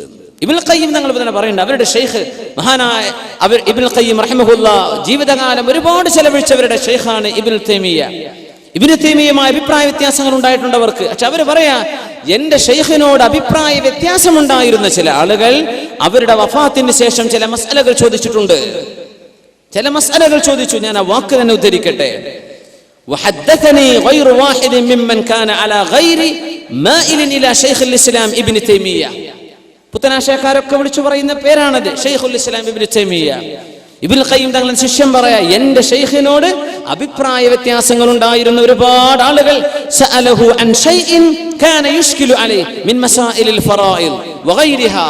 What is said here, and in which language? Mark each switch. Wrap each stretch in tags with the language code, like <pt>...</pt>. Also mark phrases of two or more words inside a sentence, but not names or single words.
<ml>ഇബ്നുൽ ഖയ്യിം തങ്ങൾ തന്നെ പറയുന്നുണ്ട്, അവരുടെ ഷെയ്ഖ് മഹാനായ ഇബ്നുൽ ഖയ്യിം റഹിമഹുല്ലാഹ് ജീവിതകാലം ഒരുപാട് ചെലവഴിച്ചവരുടെ ഷെയ്ഖാണ് ഇബ്നുൽ തൈമിയ്യ. ഇബ്നു തൈമിയ്യയുമായി അഭിപ്രായ വ്യത്യാസങ്ങൾ ഉണ്ടായിട്ടുണ്ട് അവർക്ക്. പക്ഷെ അവര് പറയാ, എന്റെ ഷെയ്ഖിനോട് അഭിപ്രായ വ്യത്യാസം ഉണ്ടായിരുന്ന ചില ആളുകൾ അവരുടെ വഫാത്തിന് ശേഷം ചില മസ്അലകൾ ചോദിച്ചിട്ടുണ്ട്. ചില മസ്അലകൾ ചോദിച്ചു. ഞാൻ ആ വാക്ക് തന്നെ ഉദ്ധരിക്കട്ടെ.</ml> <ar>وحدثني غير واحد ممن كان على غير مائل الى شيخ الاسلام ابن تيميه.</ar> <ml>പുത്തനാശയക്കാരൊക്കെ വിളിച്ചു പറയുന്ന പേരാണത്, ഷെയ്ഖുൽ ഇസ്ലാം ഇബ്നു തൈമിയ്യ. ഇബ്നുൽ ഖയ്യിം തങ്ങളുടെ ശിഷ്യൻ പറയാ, എന്റെ ഷെയ്ഖിനോട് അഭിപ്രായ വ്യത്യാസങ്ങൾ ഉണ്ടായിരുന്ന ഒരുപാട് ആളുകൾ</ml> <ar>سألوه عن شيء كان يشكل عليه من مسائل الفرائض وغيرها.</ar>